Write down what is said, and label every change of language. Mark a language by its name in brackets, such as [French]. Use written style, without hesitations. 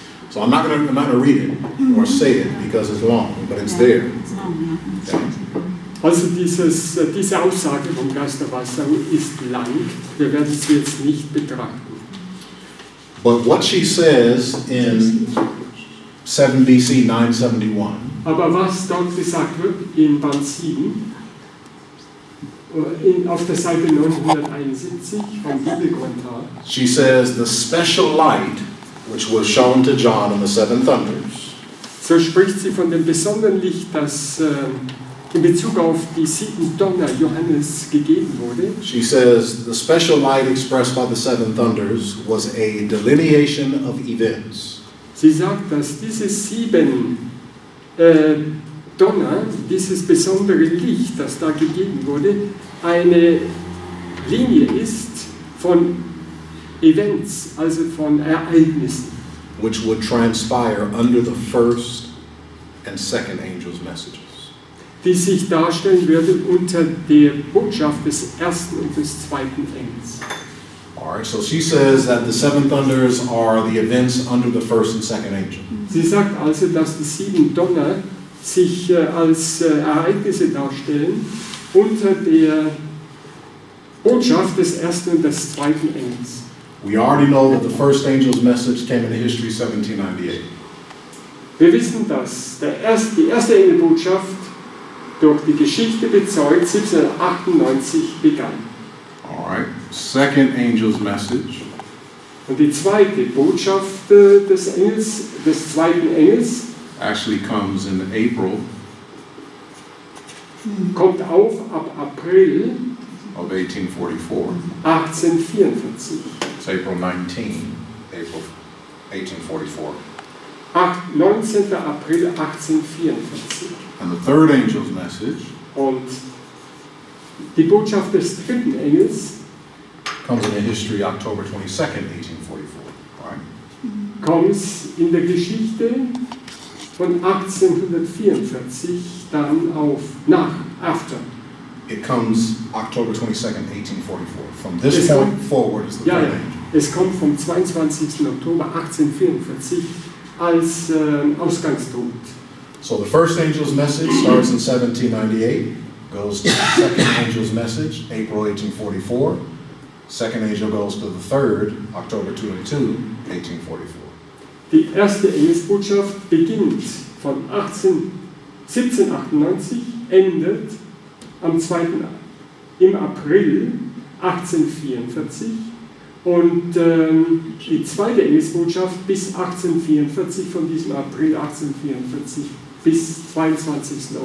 [English] So I'm not gonna read it or say it because it's long, but it's there. It's long, ja. [German] Also diese Aussage vom Geisterwasser ist lang, wir werden sie jetzt nicht betrachten. [English] But what she says in 7 BC 971, [German] Aber was dort gesagt wird in Band 7, auf der Seite 971 vom Bibelkommentar, [English] she says the special light which was shown to John in the seven thunders [German] so spricht sie von dem besonderen Licht, das in Bezug auf die 7 Donner Johannes gegeben wurde. [English] She says the special light expressed by the seven thunders was a delineation of events. [German] Sie sagt, dass diese 7 Donner, dieses besondere Licht, das da gegeben wurde, eine Linie ist von Events, also von Ereignissen, [English] Which would transpire under the first and second angel's messages. [German] die sich darstellen würden unter der Botschaft des ersten und des zweiten Engels. [English] Alright, so she says that the seven thunders are the events under the first and second angel. [German] Sie sagt also, dass die 7 Donner sich als Ereignisse darstellen unter der Botschaft des ersten und des zweiten Engels. [English] We already know that the first angel's message came into history 1798. [German] Wir wissen, dass die erste Engelbotschaft durch die Geschichte bezeugt 1798 begann. [English] Alright, second angel's message [German] Und die zweite Botschaft des zweiten Engels, [English] actually comes in April [German] kommt auf ab April [English] of 1844. [German] 1844. [English] It's April 19, April 1844. [German] 19. April 1844. [English] And the third angel's message [German] Und die Botschaft des dritten Engels [English] comes in history October 22nd, 1844. Right? [German] kommt in der Geschichte von 1844 dann auf, after. [English] It comes October 22nd, 1844. From this point forward is the [German] Ja, [English] third [German] ja, [English] angel. [German] es kommt vom 22. Oktober 1844 als Ausgangspunkt. [English] So the first angel's message starts in 1798, goes to the second angel's message, April 1844. Second angel goes to the third, October 22, 1844. [German] Die erste Engelsbotschaft beginnt von 1798, endet im April 1844 und die zweite Engelsbotschaft bis 1844, von diesem April 1844 bis 22.